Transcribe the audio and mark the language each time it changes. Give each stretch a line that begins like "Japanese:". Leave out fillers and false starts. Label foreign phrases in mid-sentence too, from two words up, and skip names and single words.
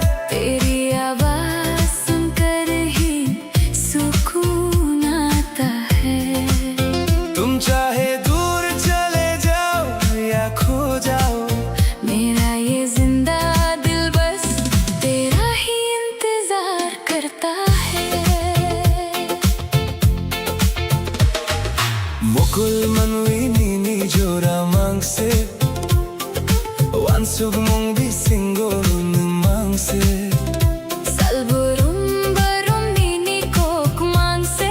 Hindi: तेरी आवाज सुनकर ही सुकून आता है। तुम चाहे दूर चले जाओ या खो जाओ, मेरा ये जिंदा दिल बस तेरा ही इंतजार करता है।
Kok Borok: Mukul manuini ni jora mangse, wansug mong bisinggo mangse. Salburum barum nini kok mangse,